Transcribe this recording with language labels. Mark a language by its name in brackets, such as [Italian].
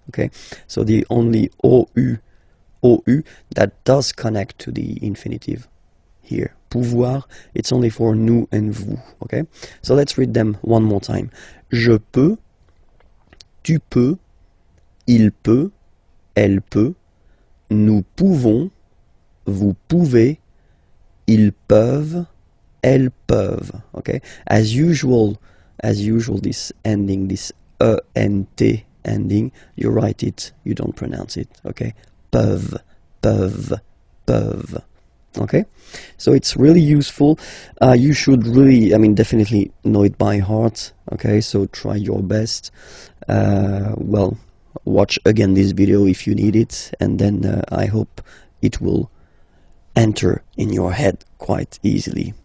[English] Okay, so the only OU that does connect to the infinitive here. Pouvoir, it's only for nous and vous, okay? So let's read them one more time. [French] Je peux, tu peux, il peut, elle peut, nous pouvons, vous pouvez, ils peuvent, elles peuvent, okay? [English] As usual, this ending, this ENT ending, you write it, you don't pronounce it, okay? [French] Peuvent, peuvent, peuvent. [English] Okay, so it's really useful. You should really, definitely know it by heart. Okay, so try your best. Well, watch again this video if you need it, and then I hope it will enter in your head quite easily.